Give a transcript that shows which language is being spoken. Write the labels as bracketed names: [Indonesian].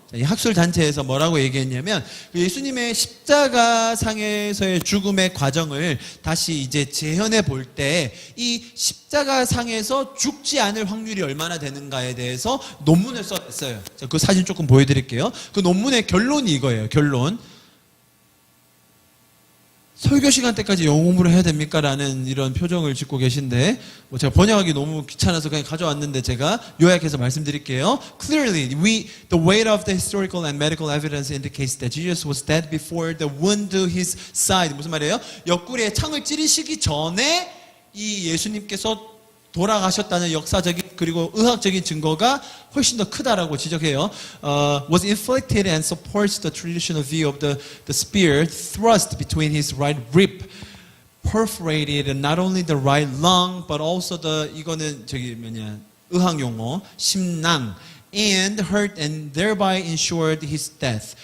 [Korean] 이 학술 단체에서 뭐라고 얘기했냐면 예수님의 십자가상에서의 죽음의 과정을 다시 이제 재현해 볼 때 이 십자가상에서 죽지 않을 확률이 얼마나 되는가에 대해서 논문을 썼어요. 그 사진 조금 보여드릴게요. 그 논문의 결론이 이거예요. 결론. 설교 시간 때까지 영어 공부를 해야 됩니까? 라는 이런 표정을 짓고 계신데 제가 번역하기 너무 귀찮아서 그냥 가져왔는데 제가 요약해서 말씀드릴게요. [English] Clearly, the weight of the historical and medical evidence indicates that Jesus was dead before the wound to his side. [Korean] 무슨 말이에요? 옆구리에 창을 찌르시기 전에 이 예수님께서 돌아가셨다는 역사적인 그리고 의학적인 증거가 훨씬 더 크다라고 지적해요. [English] Was inflicted and supports the traditional view of the spear thrust between his right rib, perforated not only the right lung but also the 이거는 [Korean] 의학 용어, 심낭, [English] and hurt and thereby ensured his death.